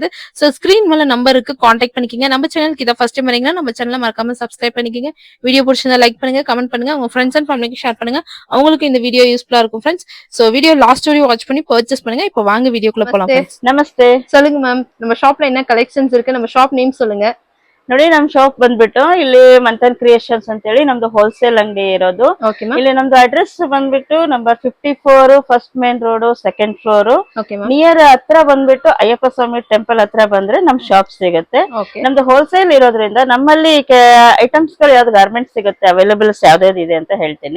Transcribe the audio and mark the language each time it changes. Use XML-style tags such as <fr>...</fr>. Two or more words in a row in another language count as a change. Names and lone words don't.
<ta>சோ ஸ்கிரீன் மேல நம்பருக்கு காண்டாக்ட் பண்ணிக்கங்க. நம்ம சேனலுக்கு இதை</ta> <en>first time</en> <ta>வரீங்கன்னா நம்ம சேனலை மறக்காம சப்ஸ்கிரைப் பண்ணிக்கங்க. வீடியோ பிடிச்சிருந்தா லைக் பண்ணுங்க, கமெண்ட் பண்ணுங்க, உங்க</ta> <en>friends and family</en> <ta>ஷேர் பண்ணுங்க. அவங்களுக்கு இந்த வீடியோ யூஸ்ஃபுல்லா இருக்கும் ஃப்ரெண்ட்ஸ். சோ</ta> <en>video last</en> <ta>வரையும் வாட்ச் பண்ணி பர்ச்சேஸ் பண்ணுங்க. இப்போ வாங்க வீடியோக்குள்ள போலாம்.</ta> <kn>ನಮಸ್ತೆ.</kn> <ta>சொல்லுங்க மேம், நம்ம ஷாப்ல என்ன கலெக்ஷன்ஸ் இருக்கு? நம்ம</ta> <en>shop name</en> <ta>சொல்லுங்க.</ta> <kn>ನೋಡಿ ನಮ್ ಶಾಪ್ ಬಂದ್ಬಿಟ್ಟು ಇಲ್ಲಿ ಮಂಥನ್ ಕ್ರಿಯೇಷನ್ಸ್ ಅಂತ ಹೇಳಿ ನಮ್ದು ಹೋಲ್ಸೇಲ್ ಅಂಗಡಿ ಇರೋದು. ಇಲ್ಲಿ ನಮ್ದು ಅಡ್ರೆಸ್ ಬಂದ್ಬಿಟ್ಟು</kn> <en>number 54 first main road second floor near</en> <kn>ಹತ್ರ ಬಂದ್ಬಿಟ್ಟು ಅಯ್ಯಪ್ಪ ಸ್ವಾಮಿ ಟೆಂಪಲ್ ಹತ್ರ ಬಂದ್ರೆ ನಮ್ ಶಾಪ್ ಸಿಗುತ್ತೆ. ನಮ್ದು ಹೋಲ್ಸೇಲ್ ಇರೋದ್ರಿಂದ ನಮ್ಮಲ್ಲಿ ಐಟಮ್ಸ್ ಗಳು ಯಾವ್ದು ಗಾರ್ಮೆಂಟ್ಸ್ ಸಿಗುತ್ತೆ, ಅವೈಲಬಲ್ಸ್ ಯಾವ್ದಾವ್ದು ಇದೆ ಅಂತ ಹೇಳ್ತೀನಿ.</kn>